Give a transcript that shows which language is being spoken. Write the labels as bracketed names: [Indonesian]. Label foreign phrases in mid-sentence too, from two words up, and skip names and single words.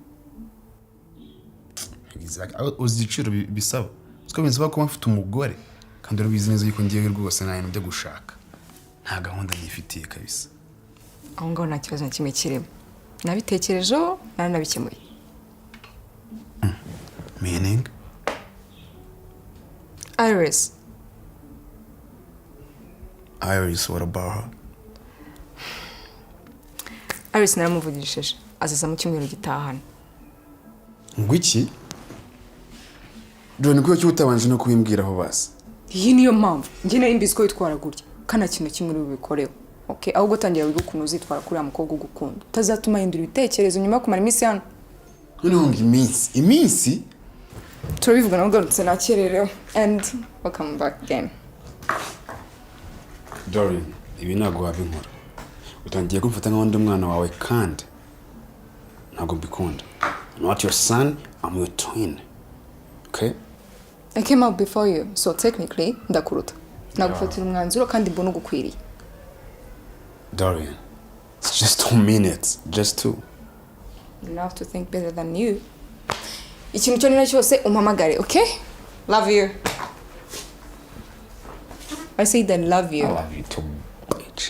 [Kinyarwanda] Uziciro bisaba. Siko binsaba ko mfite umugore kandi urabizi neza yuko ngiye rwose nta bintu byo gushaka. Nta gahunda nyifitiye kabisa. Aho ngaho nta kibazo na kimwe kirimo. Nabitekerejeho naranabikemuye. [English] Meaning? Iris. Iris, what about her? [Kinyarwanda] Iris naramuvugishije. Azaza mu cyumweru gitahana. Ngwiki? Dore niko cyutabanje no kubimbwiraho basi. Iyi niyo mpamvu. Nge nari mbizi ko yitwara gutya. Kana kintu kimwe ubikoreho. Okay, ahubwo tangira wiga ukuntu uzitwara kuri amukobwa ugukunda. Utazatuma hindura ibitekerezo nyuma kumara iminsi hano. Noneho iminsi? Turabivuga nawe ugarutse nakerereho. [English] And welcome back again. [Kinyarwanda] Dorian, ibi ntabwo wabinkora. Utangiye kumfata nk'undi mwana wawe kandi ntabwo mbikunda. [English] I'm not your son, I'm your twin. Okay? I came out before you, so technically [Kinyarwanda] ndakuruta. Nagufatira umwanzuro kandi mbona ugukwiriye. [English] Dorian, it's just 2 minutes. Just 2. You have to think better than you. [Kinyarwanda] Ikintu cyo nina cyose umpamagare, okay? [English] Love you. I said I love you. I love you too, bitch.